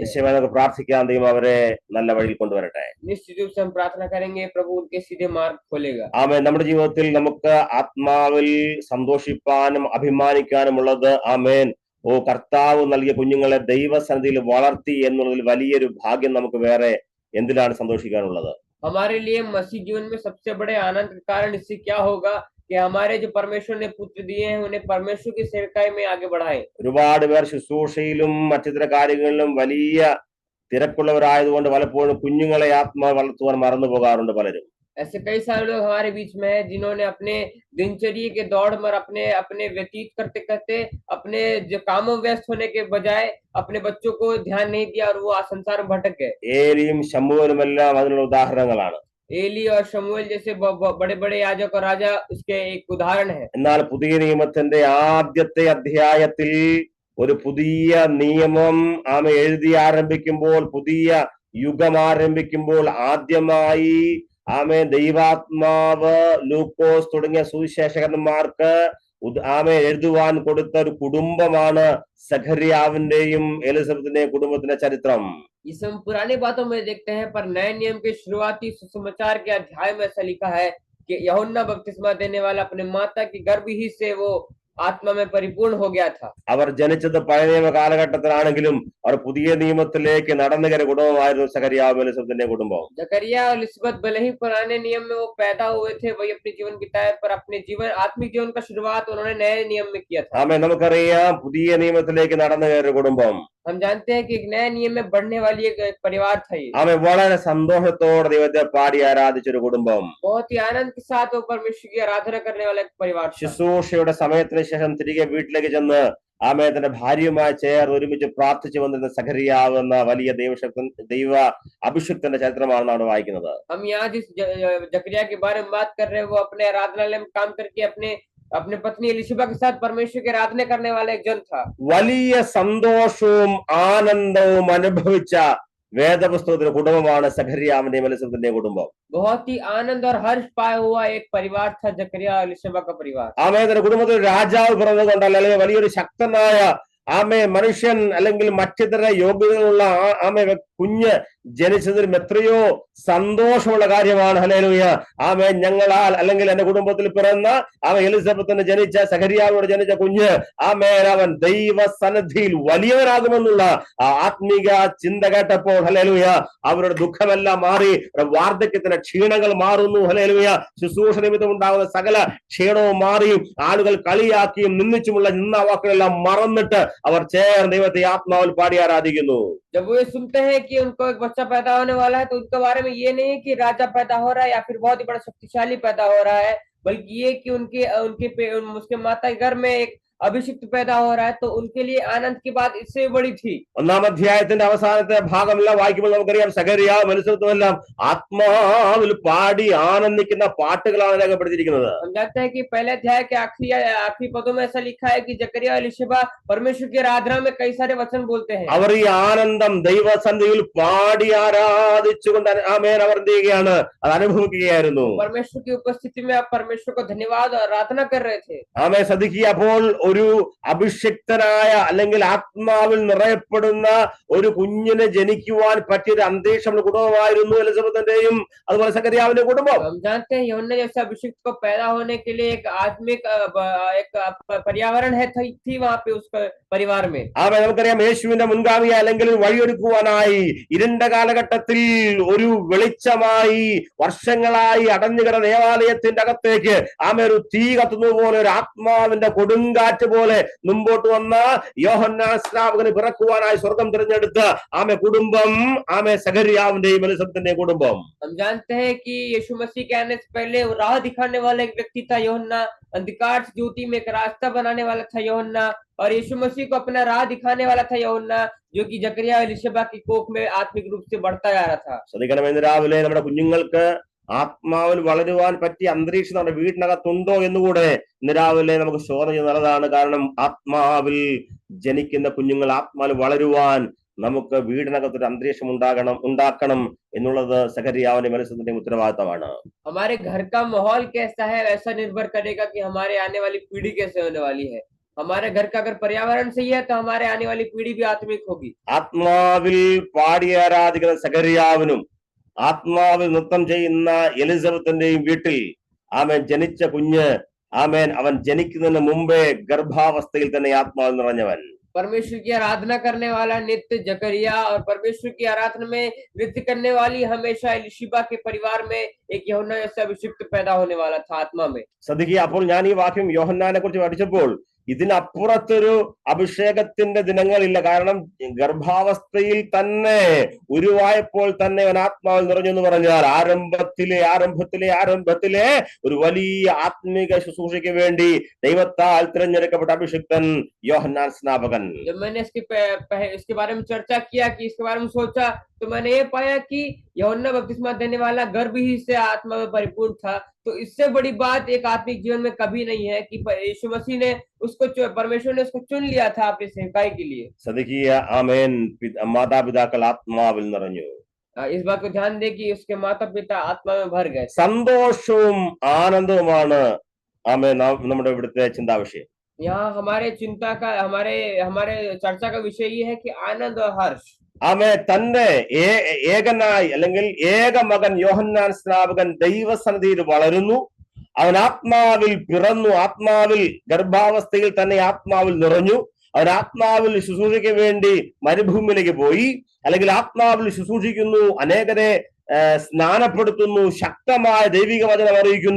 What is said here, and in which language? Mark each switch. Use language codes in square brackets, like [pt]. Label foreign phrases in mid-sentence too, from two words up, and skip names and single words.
[ml] നിശ്ചയമായി നമുക്ക് പ്രാർത്ഥിക്കാം, ദൈവം അവരെ നല്ല വഴിയിൽ കൊണ്ടുവരട്ടെ. [hi] निश्चित रूप से हम प्रार्थना करेंगे, प्रभु उनके सीधे मार्ग खोलेगा। [ml] ആമേൻ. നമ്മുടെ ജീവിതത്തിൽ നമുക്ക് ആത്മാവിൽ സന്തോഷിപ്പാനും അഭിമാനിക്കാനുമുള്ളത് ആമേൻ കർത്താവ് നൽകിയ കുഞ്ഞുങ്ങളെ ദൈവസന്നിധിയിൽ വളർത്തി എന്നുള്ളതിൽ വലിയൊരു ഭാഗ്യം നമുക്ക് വേറെ എന്തിലാണ് സന്തോഷിക്കാനുള്ളത്? [hi] हमारे लिए मसीह जीवन में सबसे बड़े आनंद का कारण इससे क्या होगा कि हमारे जो परमेश्वर ने पुत्र दिए हैं उन्हें परमेश्वर की सेवकाई में आगे बढ़ाएं। [ml] ഒരുപാട് പേർ ശുശ്രൂഷയിലും മറ്റിതര കാര്യങ്ങളിലും വലിയ തിരക്കുള്ളവരായതുകൊണ്ട് പലപ്പോഴും കുഞ്ഞുങ്ങളെ ആത്മാവ് വളർത്തുവാൻ മറന്നു പോകാറുണ്ട് പലരും. [hi] ऐसे कई सारे लोग हमारे बीच में हैं जिन्होंने अपने दिनचर्या के दौड़ में अपने व्यतीत करते करते अपने जो कामों में व्यस्त होने के बजाय अपने बच्चों को ध्यान नहीं दिया और वो संसार में भटक गए। [ml] ഏലിയും ശമൂവേലുമെല്ലാം അതിനുള്ള ഉദാഹരണങ്ങളാണ്. [hi] एली और शमूएल जैसे बड़े बड़े याजक और राजा उसके एक उदाहरण है। [ml] എന്നാൽ പുതിയ നിയമത്തിന്റെ ആദ്യത്തെ അധ്യായത്തിൽ ഒരു പുതിയ നിയമം എഴുതി ആരംഭിക്കുമ്പോൾ, പുതിയ യുഗം ആരംഭിക്കുമ്പോൾ ആദ്യമായി ദൈവാത്മാവ് ലൂക്കോസ് തുടങ്ങിയ സുവിശേഷകന്മാർക്ക് എഴുതുവാൻ കൊടുത്ത ഒരു കുടുംബമാണ് സഖറിയാവിന്റെയും എലിസബത്തിന്റെയും കുടുംബത്തിന്റെ ചരിത്രം. [hi] इस हम पुरानी बातों में देखते हैं, पर नए नियम के शुरुआती सुसमाचार के अध्याय में ऐसा लिखा है कि यूहन्ना बपतिस्मा देने वाला अपने माता की गर्भ ही से वो ആത്മ में परिपूर्ण हो गया था. [ml] അവർ ജനിച്ചത് പഴയ നിയമ കാലഘട്ടത്തിലാണെങ്കിലും അവർ പുതിയ നിയമത്തിലേക്ക് നടന്നു കയറിയ കുടുംബമായിരുന്നു സഖറിയാവ് എലിസബത്തിന്റെ കുടുംബം. [hi] जकरिया और एलिसबेथ भले ही पुराने नियम में वो पैदा हुए थे, वही अपने जीवन बिताए, पर अपने जीवन आत्मिक जीवन का शुरुआत उन्होंने नए नियम में किया था. [ml] നമുക്കറിയാം പുതിയ നിയമത്തിലേക്ക് നടന്നു കയറിയ കുടുംബം. [hi] हम जानते हैं कि एक नए नियम में बढ़ने वाली एक परिवार था ये. [ml] വളരെ സന്തോഷത്തോടെ ദൈവത്തെ പാടി ആരാധിച്ചൊരു കുടുംബം. [hi] बहुत ही आनंद के साथ वो परमेश्वर की आराधना करने वाला एक परिवार था. [ml] ശുശ്രൂഷയുടെ സമയത്തിന് ശേഷം തിരികെ വീട്ടിലേക്ക് ചെന്ന് തന്റെ ഭാര്യയുമായി ചേർന്ന് ഒരുമിച്ച് പ്രാർത്ഥിച്ചു വന്നിരുന്ന സഖറിയാവ് എന്ന വലിയ ദൈവ അഭിഷിക്തന്റെ ചരിത്രമാണ് നമ്മൾ വായിക്കുന്നത്. [hi] हम यहाँ जिस जकरिया के बारे में बात कर रहे हैं वो अपने आराधनालय में काम करके अपने पत्नी एलिशबा के साथ परमेश्वर की आराधना करने वाला एक जन था. [ml] വലിയ സന്തോഷവും ആനന്ദവും അനുഭവിച്ച വേദപുസ്തകത്തിന്റെ കുടുംബമാണ് സഖറിയാവിന്റെയും എലിസബത്തിന്റെയും കുടുംബം. [hi] बहुत ही आनंद और हर्ष पाया हुआ एक परिवार था जकरिया और एलिशबा का परिवार. [ml] കുടുംബത്തിൽ രാജാവ് പിറന്നുകൊണ്ടല്ല, അല്ലെങ്കിൽ വലിയൊരു ശക്തനായ മനുഷ്യൻ അല്ലെങ്കിൽ മറ്റിതര യോഗ്യതകളുള്ള കുഞ്ഞ് ജനിച്ചതിലും എത്രയോ സന്തോഷമുള്ള കാര്യമാണ്. ഹല്ലേലൂയ. ഞങ്ങളാൽ അല്ലെങ്കിൽ എന്റെ കുടുംബത്തിൽ പിറന്ന എലിസബത്തിന് ജനിച്ച സഖറിയാവോട് ജനിച്ച കുഞ്ഞ് അവൻ ദൈവസന്നിധിയിൽ വലിയവനാകുമെന്നുള്ള ആത്മീക ചിന്ത കേട്ടപ്പോൾ ഹല്ലേലൂയ അവരുടെ ദുഃഖമെല്ലാം മാറി, വാർദ്ധക്യത്തിന്റെ ക്ഷീണങ്ങൾ മാറുന്നു. ഹല്ലേലൂയ. ശുശ്രൂഷ നിമിത്തം ഉണ്ടാകുന്ന സകല ക്ഷീണവും മാറി, ആളുകൾ കളിയാക്കിയും നിന്ദിച്ചുമുള്ള നിന്ദാവാക്കുകളെല്ലാം മറന്നിട്ട് അവർ ചേർന്ന് ദൈവത്തെ ആത്മാവിൽ പാടി ആരാധിക്കുന്നു. [hi] जब वो ये सुनते हैं कि उनको एक बच्चा पैदा होने वाला है तो उनके बारे में ये नहीं है कि राजा पैदा हो रहा है या फिर बहुत ही बड़ा शक्तिशाली पैदा हो रहा है, बल्कि ये कि उसके माता के घर में एक अभिषिक्त पैदा हो रहा है, तो उनके लिए आनंद की बात इससे बड़ी थी. [ml] ഒന്നാം അധ്യായത്തിന്റെ അവസാനത്തെ ഭാഗമെല്ലാം വായിക്കുമ്പോൾ നമുക്കറിയാം സഖറിയാവും എലിസബത്തും എല്ലാം ആത്മാവിൽ പാടി ആനന്ദിക്കുന്ന പാട്ടുകളാണ് രേഖപ്പെടുത്തിയിരിക്കുന്നത്. [hi] हम जानते हैं कि पहले अध्याय के आखिरी पदों में ऐसा लिखा है कि जकरिया और एलिशबा परमेश्वर की आराधना में कई सारे वचन बोलते हैं. [ml] അവർ ഈ ആനന്ദം ദൈവസന്നിധിയിൽ പാടി ആരാധിച്ചുകൊണ്ട് അവർ എന്ത് ചെയ്യുകയാണ്, അത് അനുഭവിക്കുകയായിരുന്നു. [hi] परमेश्वर की उपस्थिति में आप परमेश्वर को धन्यवाद और आराधना कर रहे थे. [ml] ശ്രദ്ധിക്കുക, അപ്പോൾ ഒരു അഭിഷിക്തനായ അല്ലെങ്കിൽ ആത്മാവിൽ നിറയപ്പെടുന്ന ഒരു കുഞ്ഞിനെ ജനിക്കുവാൻ പറ്റിയൊരു അന്തരീക്ഷം കുടുംബമായിരുന്നു എലിസബത്തിന്റെയും അതുപോലെ സക്കറിയാവിന്റെ കുടുംബം. [hi] हम जानते हैं यूहन्ना जैसे अभिषिक्त को पैदा होने के लिए एक आत्मिक एक पर्यावरण है थी वहां पे उसका परिवार में. [ml] നമുക്കറിയാം യേശുവിന്റെ മുൻഗാമിയ അല്ലെങ്കിൽ വഴിയൊരുക്കുവാനായി ഇരുണ്ട കാലഘട്ടത്തിൽ ഒരു വെളിച്ചമായി വർഷങ്ങളായി അടഞ്ഞുകിടന്ന ദേവാലയത്തിന്റെ അകത്തേക്ക് ഒരു തീ കത്തുന്നത് പോലെ ഒരു ആത്മാവിന്റെ കൊടുങ്കാറ്റ് പോലെ മുമ്പോട്ട് വന്ന യോഹന്നാൻ സ്നാപകന് പിറക്കുവാനായി സ്വർഗം തിരഞ്ഞെടുത്ത കുടുംബം സഖറിയാവിന്റെയും എലിസബത്തിന്റെയും കുടുംബം. [hi] हम जानते हैं कि यीशु मसीह के आने से पहले राह दिखाने वाला एक व्यक्ति था यूहन्ना, अंधकार से ज्योति में एक रास्ता बनाने वाला था यूहन्ना, और यीशु मसीह को अपना राह दिखाने वाला था यूहन्ना, जो कि जकरिया और एलिशबा की कोख में आत्मिक रूप से बढ़ता जा रहा था. [ml] ശ്രദ്ധിക്കണം, ഇന്ന് രാവിലെ നമ്മുടെ കുഞ്ഞുങ്ങൾക്ക് ആത്മാവിൽ വളരുവാൻ പറ്റിയ അന്തരീക്ഷം നമ്മുടെ വീടിനകത്തുണ്ടോ എന്നുകൂടെ ഇന്ന് രാവിലെ നമുക്ക് ശോധന ചെയ്യുന്നത് നല്ലതാണ്. കാരണം ആത്മാവിൽ ജനിക്കുന്ന കുഞ്ഞുങ്ങൾ ആത്മാവിൽ വളരുവാൻ നമുക്ക് വീടിനകത്തൊരു അന്തരീക്ഷം ഉണ്ടാക്കണം എന്നുള്ളത് സഖറിയാവിന്റെ എലിസബത്തിന്റെയും ഉത്തരവാദിത്തമാണ്. [hi] हमारे घर का माहौल कैसा है ऐसा निर्भर करेगा कि हमारे आने वाली पीढ़ी कैसे होने वाली है. हमारे घर का अगर पर्यावरण सही है तो हमारे आने वाली पीढ़ी भी आत्मिक होगी. [ml] ആത്മാവിൽ പാടി ആരാധിക്കുന്ന സഖറിയാവിനും ആത്മാവിൽ നൃത്തം ചെയ്യുന്ന എലിസബത്തിന്റെയും വീട്ടിൽ ജനിച്ച കുഞ്ഞ് അവൻ ജനിക്കുന്നതിന് മുമ്പേ ഗർഭാവസ്ഥയിൽ തന്നെ ആത്മാവിൽ നിറഞ്ഞവൻ. [hi] परमेश्वर की आराधना करने वाला नित्य जकरिया और परमेश्वर की आराधना में नृत्य करने वाली हमेशा एलिशबा के परिवार में एक यूहन्ना जैसा अभिषिक्त पैदा होने वाला था आत्मा में. [ml] ശ്രദ്ധിക്കുക, അപ്പോൾ ഞാൻ ഈ വാക്യം യോഹന്നാനെ കുറിച്ച് പഠിച്ചപ്പോൾ ഇതിനപ്പുറത്തൊരു അഭിഷേകത്തിന്റെ ദിനങ്ങളില്ല. കാരണം ഗർഭാവസ്ഥയിൽ തന്നെ ഉരുവായപ്പോൾ തന്നെ അവൻ ആത്മാവിൽ നിറഞ്ഞു എന്ന് പറഞ്ഞാൽ ആരംഭത്തിലെ ഒരു വലിയ ആത്മീക ശുശ്രൂഷയ്ക്ക് വേണ്ടി ദൈവത്താൽ തിരഞ്ഞെടുക്കപ്പെട്ട അഭിഷിക്തൻ യോഹന്നാൻ സ്നാപകൻ. [hi] जब मैंने इसके बारे में चर्चा किया कि इसके बारे में सोचा तो मैंने ये पाया कि यूहन्ना बपतिस्मा देने वाला गर्भ ही से आत्मा में परिपूर्ण था. तो इससे बड़ी बात एक आत्मिक जीवन में कभी नहीं है कि यीशु मसीह ने परमेश्वर ने उसको चुन लिया था अपनी सेवकाई के लिए. [ml] സദകിയ ആമേൻ. മാതാപിതാക്കൾ ആത്മാവിൽ നിറഞ്ഞു. [hi] इस बात को ध्यान दे कि उसके माता पिता आत्मा में भर गए. [ml] സന്തോഷവും ആനന്ദവുമാണ് നമ്മുടെ ഇവിടുത്തെ ചിന്താവിഷയം. [hi] यहाँ हमारे चिंता का हमारे चर्चा का विषय ये है कि आनंद और हर्ष. [ml] തന്റെ ഏകനായി അല്ലെങ്കിൽ ഏക മകൻ യോഹന്നാൻ സ്നാപകൻ ദൈവസന്നിധിയിൽ വളരുന്നു. അവൻ ആത്മാവിൽ പിറന്നു, ആത്മാവിൽ ഗർഭാവസ്ഥയിൽ തന്നെ ആത്മാവിൽ നിറഞ്ഞു. അവൻ ആത്മാവിൽ ശുശ്രൂഷയ്ക്ക് വേണ്ടി മരുഭൂമിയിലേക്ക് പോയി, അല്ലെങ്കിൽ ആത്മാവിൽ ശുശ്രൂഷിക്കുന്നു, അനേകരെ സ്നാനപ്പെടുത്തുന്നു, ശക്തമായ ദൈവിക വചനം അറിയിക്കുന്നു.